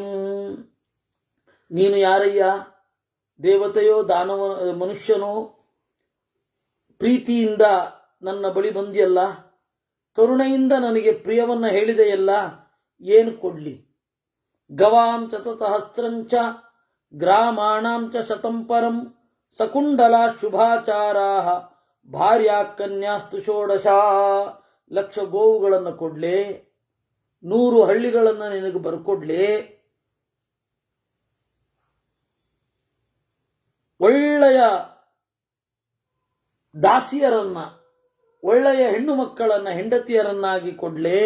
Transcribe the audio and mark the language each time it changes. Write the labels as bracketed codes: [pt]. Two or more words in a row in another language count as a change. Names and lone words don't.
[kn] ನೀನು ಯಾರಯ್ಯ? ದೇವತೆಯೋ ದಾನವ ಮನುಷ್ಯನೋ? ಪ್ರೀತಿಯಿಂದ ನನ್ನ ಬಳಿ ಬಂದಿಯಲ್ಲ, ಕರುಣೆಯಿಂದ ನನಗೆ ಪ್ರಿಯವನ್ನು ಹೇಳಿದೆಯಲ್ಲ, ಏನು ಕೊಡ್ಲಿ? [sa] गवां च सहस्रंच ग्रामाणां च शतं परं सकुंडला शुभाचारा भार्या कन्यास्तु षोडश. [kn] 1,00,000 ಗೋವುಗಳನ್ನು ಕೊಡ್ಲೆ, 100 ಹಳ್ಳಿಗಳನ್ನು ನಿನಗೆ ಬರ್ಕೊಡ್ಲೆ, ಒಳ್ಳೆಯ ದಾಸಿಯರನ್ನ, ಒಳ್ಳೆಯ ಹೆಣ್ಣು ಮಕ್ಕಳನ್ನ ಹೆಂಡತಿಯರನ್ನಾಗಿ ಕೊಡ್ಲೆ.